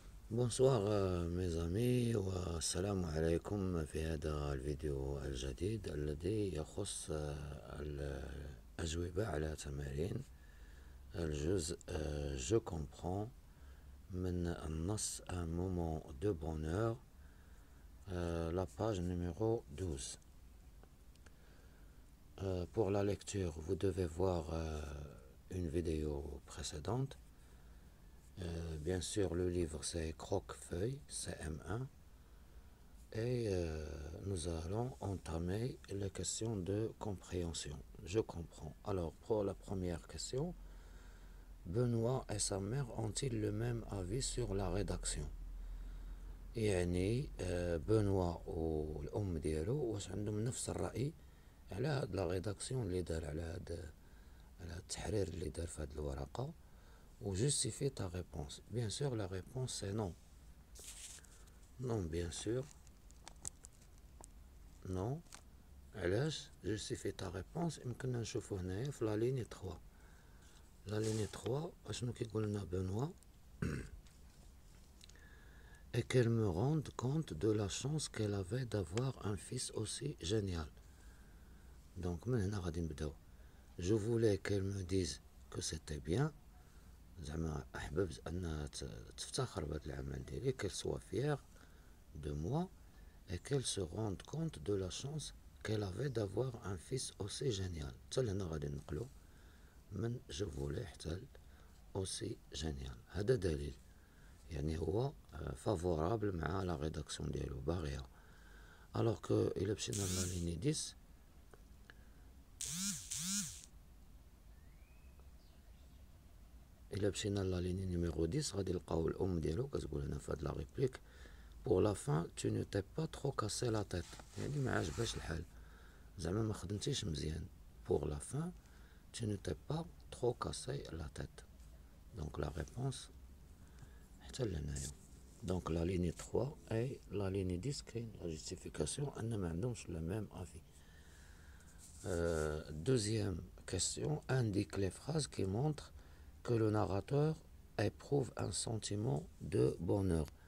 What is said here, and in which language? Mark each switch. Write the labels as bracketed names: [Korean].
[French] Bonsoir mes amis [Arabic] والسلام عليكم في هذا الفيديو الجديد الذي يخص الأجوبة على تمارين الجزء Je comprends من النص [French] Un moment de bonheur, la page numéro 12. Pour la lecture, vous devez voir une vidéo précédente. Bien sûr, le livre c'est Croque-Feuille, CM1. Et nous allons entamer les questions de compréhension. Je comprends. Alors, pour la première question, Benoît et sa mère ont-ils le même avis sur la rédaction؟ [Arabic] يعني بنوا والأم ديالو واش عندهم نفس الرأي على هاد لا ريداكسيون اللي دار على التحرير اللي دار في هاد الورقة. و [French] justifie ta réponse. Bien sûr, la réponse c'est non. Non, bien sûr. Non. [Arabic] علاش [French] justifie ta réponse [Arabic] يمكننا نشوفو هنايا في لا ليني 3. لا ليني 3 اشنو كيقول لنا بنوا؟ [French] et qu'elle me rende compte de la chance qu'elle avait d'avoir un fils aussi génial. [Arabic] Donc من هنا غادي نبداو. [French] je voulais qu'elle me dise que c'était bien, [Arabic] زعما احببت انها تفتخر بهذا العمل ديالي, [French] qu'elle soit fière de moi et qu'elle se rende compte de la chance qu'elle avait d'avoir un fils aussi génial. [Arabic] حتى لهنا غادي نقلو من [French] je voulais [Arabic] حتى [French] aussi génial. [Arabic] هذا دليل يعني هو favorable مع la rédaction ديالو باغيها. alors que إلا مشينا لا ليني 10, إلا مشينا لا ليني نيميرو 10 غادي نلقاو الأم ديالو كتقول هنا في هاد لا ريبليك [French] pour la fin tu ne t'es pas trop cassé la tête, [Arabic] يعني ما عجبهاش الحال, زعما ما خدمتيش مزيان. [French] pour la fin tu ne t'es pas trop cassé la tête. donc la réponse [Arabic] حتى لهنايا. [French] donc la ligne 3 et la ligne 10 كاين la justification [Arabic] أن ما عندهمش [French] le même avis. Deuxième question, indique les phrases qui montrent que le narrateur éprouve un sentiment de bonheur.